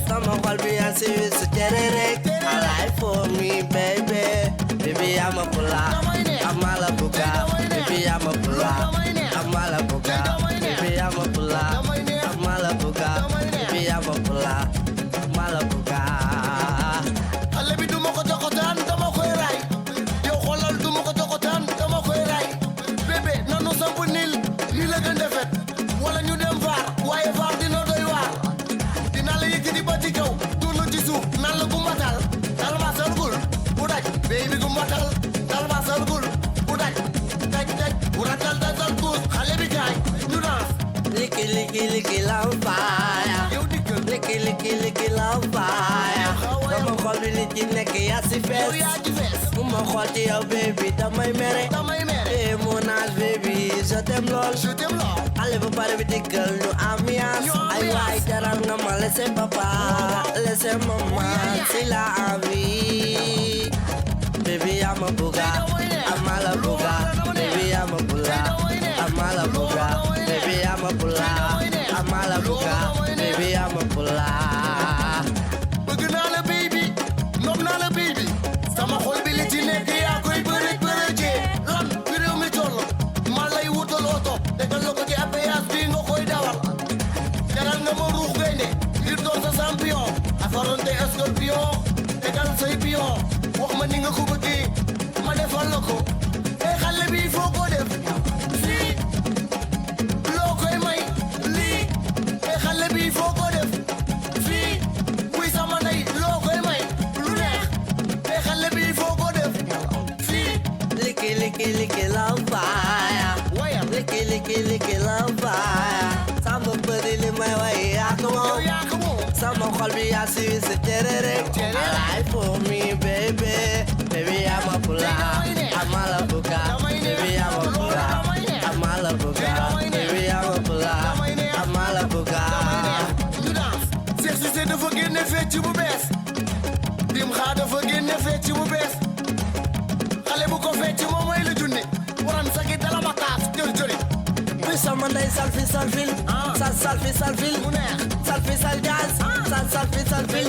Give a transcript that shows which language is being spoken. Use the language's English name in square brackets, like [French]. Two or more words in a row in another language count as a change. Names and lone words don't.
[English] Someone call me as a terrorist. I like for me, baby. Baby, I'm a puller. I'm a la buga. Baby, I'm a puller. I'm a la buga. Baby, I'm a puller. I'm a la buga. Baby, I'm a puller. I'm a la buga. [Wolof] Xale bi duma ko joxotaan dama koy ray. Yow xolal duma ko joxotaan dama koy ray. Bébé nanu samp nil li la gën defet. Wala ñu dem vaar waaye vaar dina doy waar. Dina la yëkkati ba ci kaw tuur la ci suuf nan la gumbatal. Dal ma sargul bu daj. Baby gumbatal dal ma sargul bu daj. Daj bu ratal dal kuus xale bi kaay ñu dans. [English] Licky, licky, licky, love fire. Licky, licky, licky, love fire. Come on, call me licky, licky, as if it's. Come on, call to your baby, [Wolof] damay mere. [French] Hey, mon âge, baby, je t'aime lol. Allez, vous parlez avec des gueules, nous ambiance. Aïe, aïe, t'arranges, non, laissez papa, laissez maman, c'est la vie. [English] Baby, I'm a booga, I'm a la booga. Baby, I'm a booga, I'm a la booga. Baby, I'm a pulla, I'm a la buga. Baby, I'm a pulla. [Wolof] Bëgg naa la baby, nopp naa la baby. Sama xol bi li ci nekk yaa koy bërëjee. Lan fi réew mi toll, ma lay wutal oto. Tegal la ko ci APS bi nga koy dawal. Jaral nga ma ruux gaynde, ngir doon sa champion. [French] Affronté scorpion, [Wolof] tegal say pion. Wax ma ni nga ko bëggee, ma defal la ko. Xale bi foo ko def. Xale bi foo ko def fii buy sama ndey loo koy may lu neex te xale bi foo ko def fii. [English] Licky, licky, licky, love fire. Licky, licky, licky, love fire. [Wolof] Sama bëri li may way yaa ko moom. Sama xol bi yaa si tererek. I like for me, baby. Baby, I'm a pulla. I'm a la buga. Baby, I'm a pulla. I'm a la buga. Baby, I'm a pulla. I'm a la buga. Cissé dafa génne fecc bu bees Dim Xaa dafa génne fecc bu bees xale bu ko fecc moom mooy la junni waran sagi dala ma taas jël jëri bi sama ndey salfi salfil salfi salfil mu neex salfi sal jazz salfi salfil